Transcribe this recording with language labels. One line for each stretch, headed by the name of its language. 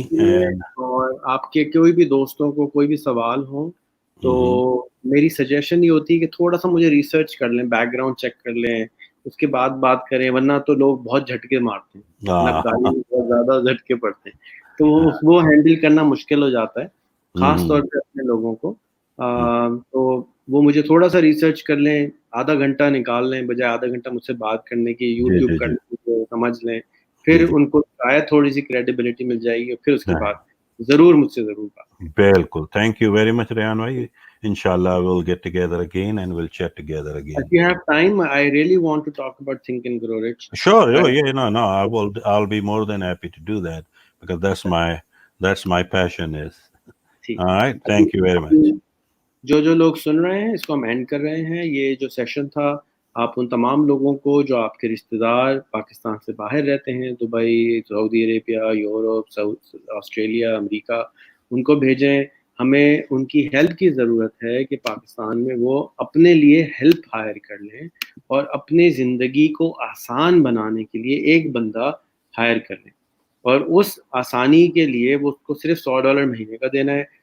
Urdu: اور آپ کے کوئی بھی دوستوں کو کوئی بھی سوال ہو تو میری سجیشن یہ ہوتی ہے کہ تھوڑا سا مجھے ریسرچ کر لیں, بیک گراؤنڈ چیک کر لیں, اس کے بعد بات کریں, ورنہ تو لوگ بہت جھٹکے مارتے ہیں, نقداری میں بہت زیادہ جھٹکے پڑتے ہیں, تو وہ ہینڈل کرنا مشکل ہو جاتا ہے, خاص طور پہ اپنے لوگوں کو. تو وہ مجھے تھوڑا سا ریسرچ کر لیں, آدھا گھنٹہ نکال لیں بجائے آدھا گھنٹہ مجھ سے بات کرنے کی, یوٹیوب کرنے کی سمجھ لیں, پھر ان کو شاید تھوڑی سی کریڈیبلٹی مل جائے گی, پھر اس کے بعد ضرور مجھ سے ضرور بات. بالکل,
English: thank you very much Rayan بھائی. Inshallah we'll get together again and we'll chat together again. If you have time, I really want to talk about Think and Grow Rich. Sure, no, I'll be more than happy to do that because that's my passion is. All right, thank you very much.
Urdu: جو لوگ سن رہے ہیں اس کو ہم and کر رہے ہیں. یہ جو سیشن تھا, آپ ان تمام لوگوں کو جو آپ کے رشتہ دار پاکستان سے باہر رہتے ہیں, دبئی, سعودی عربیہ, یورپ, آسٹریلیا, امریکہ, ان کو بھیجیں. ہمیں ان کی ہیلپ کی ضرورت ہے کہ پاکستان میں وہ اپنے لیے ہیلپ ہائر کر لیں اور اپنی زندگی کو آسان بنانے کے لیے ایک بندہ ہائر کر لیں, اور اس آسانی کے لیے وہ اس کو صرف $100 مہینے کا دینا ہے.